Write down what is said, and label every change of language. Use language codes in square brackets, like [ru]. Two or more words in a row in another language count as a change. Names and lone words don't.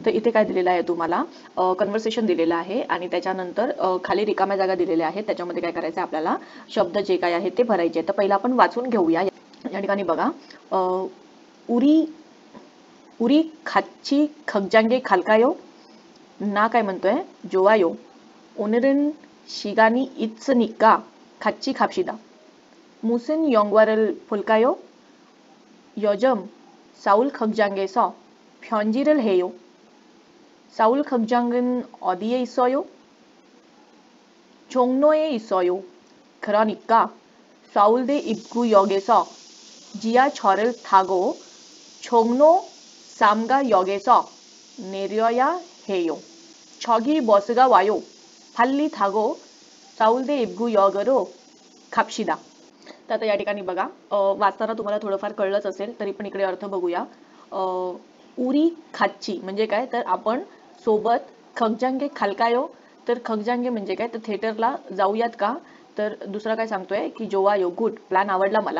[mr] तर इथे काय दिलेलं आहे तुम्हाला, कन्व्हर्सेशन दिलेलं आहे, आणि त्याच्यानंतर खाली रिकाम्या जागा दिलेल्या आहेत, त्याच्यामध्ये काय करायचं आपल्याला, शब्द जे काय आहेत ते भरायचे आहेत. तर पहिला आपण वाचून घेऊया. या ठिकाणी बघा, [ko] 우리 우리 같이 극장에 갈까요 [mr] ना काय म्हणतोय, [ko] 좋아요 오늘은 시간이 있으니까 같이 갑시다. 무슨 영화를 볼까요? 요즘 서울 극장에서 편지를 해요. 서울 극장은 어디에 있어요? 종로에 있어요. 그러니까 서울대 입구역에서 지하철을 타고 종로 3가역에서 내려야 해요. 저기 버스가 와요. 빨리 타고 서울대 입구역으로 갑시다. [mr] तर आता या ठिकाणी बघा वाचताना तुम्हाला थोडंफार कळलंच असेल तरी पण इकडे अर्थ बघूया. [ko] 우리 같이 [mr] म्हणजे काय तर आपण सोबत [ko] 극장에 갈까요 [mr] तर खगजांगे म्हणजे काय तर थिएटरला जाऊयात का तर दुसरा काय सांगतोय की जोवायो [en] good plan [mr] आवडला मला.